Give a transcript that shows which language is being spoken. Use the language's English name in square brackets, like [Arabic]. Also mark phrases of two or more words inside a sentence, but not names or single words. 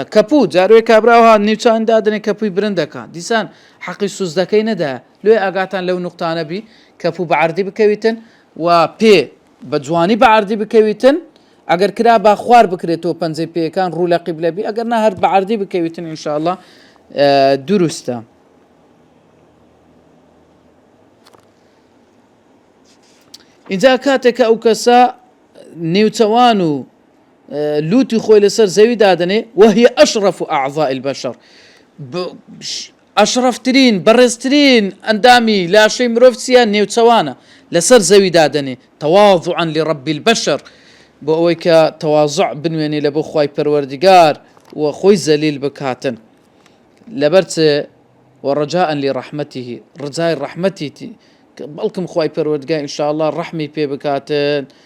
[Central Kurdish] کەپوو جاروێ کابراوها نیوچان دادنێ کەپووی برندەکە دیسان حەقی سوزدەکەی نەدا لێ ئاگاتان لەو نوقتانە بی کەپوو بەعەردی بکەویتن و پێ بە جوانی بەعەردی بکەویتن ئەگەر کرا با خوار بکرێتەوە پەنجەی پێیەکان ڕوو لە قیبلە بی ئەگەر نا هەر بەعەردی بکەویتن ئینشاءالله دروستە. اینجا کاتێکە ئەو کەسە نێوچەوان و لوتی خۆی لەسەر زەوی دادنێ [Arabic] وهي أشرف أعضاء البشر [Central Kurdish] ئەشرەفترین بەڕێزترین ئەندامی لاشەی مرۆڤچیە نێوچەوانە لەسەر زەوی دادەنێ [Arabic] تەواضعا لرب البشر [Central Kurdish] بۆ ئەوەی کە تەواضع بنوێنێ لە بۆ خوای پەروەردگار و خۆی زەلیل بکاتن لەبەر چ [Arabic] وەڕەجاء لرحمته [Central Kurdish] ڕجای ڕەحمەتی بەڵکم خوای پەروەردگار [Arabic] ئینشاء الله [Central Kurdish] ڕەحمی پێ بکاتن